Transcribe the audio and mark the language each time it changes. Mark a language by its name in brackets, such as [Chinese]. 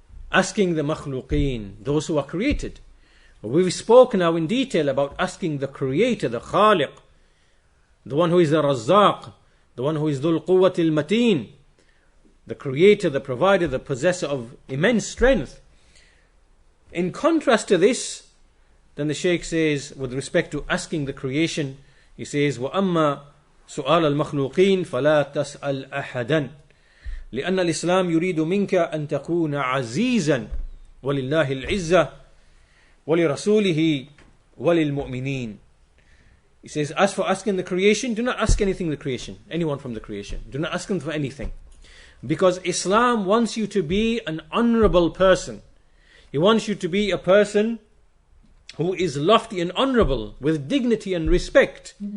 [English] Asking the makhluqeen, those who are created. We've spoken now in detail about asking the creator, the khaliq, the one who is the razzaq, the one who is dhul quwwat al-mateen, the creator, the provider, the possessor of immense strength. In contrast to this, then the Shaykh says, with respect to asking the creation, he says, [Arabic] وَأَمَّا سؤال المخلوقين فلا تسأل أحدا لأن الإسلام يريد منك أن تكون عزيزا ولله العزة ولرسوله وللمؤمنين. [English] He says, as for asking the creation, do not ask anything the creation, anyone from the creation. Do not ask them for anything. Because Islam wants you to be an honorable person. He wants you to be a person who is lofty and honorable, with dignity and respect.